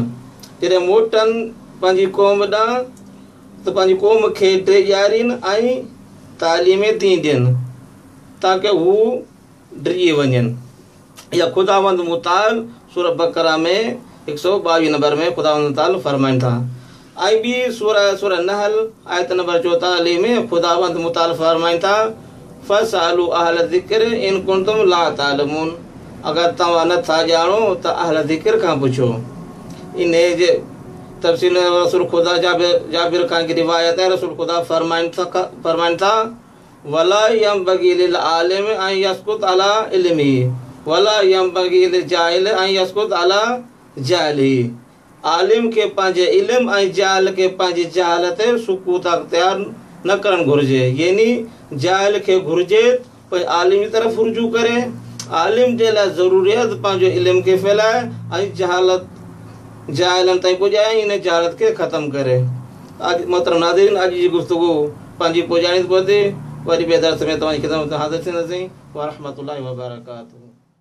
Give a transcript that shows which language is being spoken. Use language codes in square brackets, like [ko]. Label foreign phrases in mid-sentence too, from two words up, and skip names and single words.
[sd] जॾहिं मोटनि पंहिंजी क़ौम ॾांहुं त पंहिंजी क़ौम खे ॾियारीनि ऐं तालीम दीन ॾियनि, ताकी हू डिॼी वञनि। या ख़ुदावंद मुताल सूरह बक़रा में 122 नंबर में ख़ुदावंद मुताल फरमाइनि था। ऐं ॿी सूरह नहल आयत नंबर 44 में ख़ुदावंद मुताल फरमाइनि था, [ar] فاسألوا أهل الذكر إن كنتم لا تعلمون, [sd] अगर तव्हां नथा ॼाणो त अहल ज़िक्र खां पुछो। इन जे तफ़सील रसूल खुदा जाबिर खां की रिवायत है, रसूल खुदा फरमाइन था [ar] ولا ينبغي للعالم أن يسكت على علمه ولا ينبغي للجاهل أن يسكت على جهله. [sd] आलिम के पंहिंजे इल्म ऐं जाहिल के पंहिंजी जहालत ते सुकूत अख्तियार न करणु घुरिजे, यानी जाहिल खे घुरिजे पर आलिम जी तरफ़ रुजू करे। आलिम जे लाइ ज़रूरी आहे त पंहिंजो इल्म खे फैलाए ऐं जाहिलनि ताईं पुॼाए, इन जहालत खे ख़तमु करे। अॼु मोहतरम नाज़रीन, अॼु जी गुफ़्तगू पंहिंजी पुॼाणी थी पहुते। वरी ॿिए दर्स में तव्हांजी ख़िदमत में हाज़िर थींदासीं। [ar] ورحمة الله وبركاته.